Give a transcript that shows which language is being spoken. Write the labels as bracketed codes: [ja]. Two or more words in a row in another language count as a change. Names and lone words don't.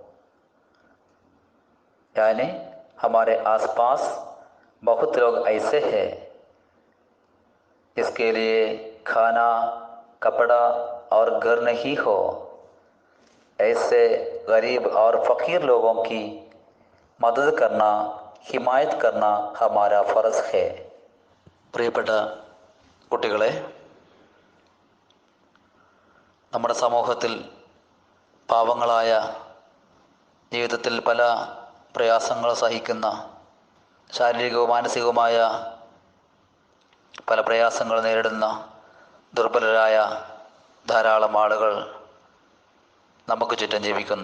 [ur] یعنی ہمارے آس پاس بہت لوگ ایسے ہیں جس کے لیے کھانا، کپڑا اور گھر نہیں ہو. ایسے غریب اور فقیر لوگوں کی مدد کرنا، حمایت کرنا ہمارا فرض ہے. [ml] പ്രിയപ്പെട്ട കുട്ടികളെ, നമ്മുടെ സമൂഹത്തിൽ പാവങ്ങളായ, ജീവിതത്തിൽ പല പ്രയാസങ്ങൾ സഹിക്കുന്ന, ശാരീരികവും മാനസികവുമായ പല പ്രയാസങ്ങൾ നേരിടുന്ന ദുർബലരായ ധാരാളം ആളുകൾ നമുക്ക് ചുറ്റും ജീവിക്കുന്നു.